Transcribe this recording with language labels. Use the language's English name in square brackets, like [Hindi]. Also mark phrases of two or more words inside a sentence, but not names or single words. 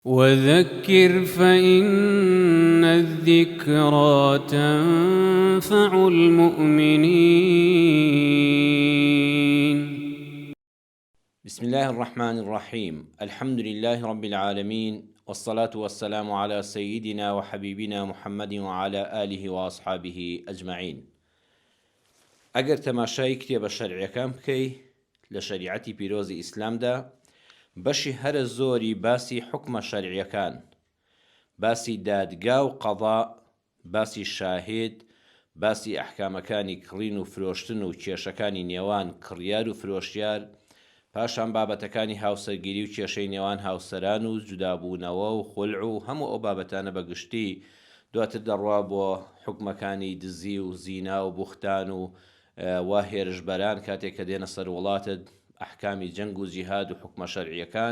[Arabic] وذكر فإن الذكرى تنفع المؤمنين. بسم الله الرحمن الرحيم. الحمد لله رب العالمين، والصلاة والسلام على سيدنا وحبيبنا محمد وعلى آله وأصحابه أجمعين. [Central Kurdish] ئەگەر تەماشای کتێبە شەرعیەکان بکەی لە شەریعەتی پیرۆزی ئیسلامدا، بەشی هەرە زۆری باسی حکمە شەرعیەکان، باسی دادگا و قەضا، باسی شاهێد، باسی ئەحکامەکانی کڕین و فرۆشتن و کێشەکانی نێوان کڕیار و فرۆشیار، پاشان بابەتەکانی هاوسەرگیری و کێشەی نێوان هاوسەران و جودابوونەوە و خولع و هەموو ئەو بابەتانە بەگشتی دواتر دەڕوا بۆ حکمەکانی دزی و زینا و بوختان و وا هێرشبەران کاتێک کە دێنە سەر وڵاتت، ئەحکامی جەنگ و جیهاد و حکمە شەرعیەکان.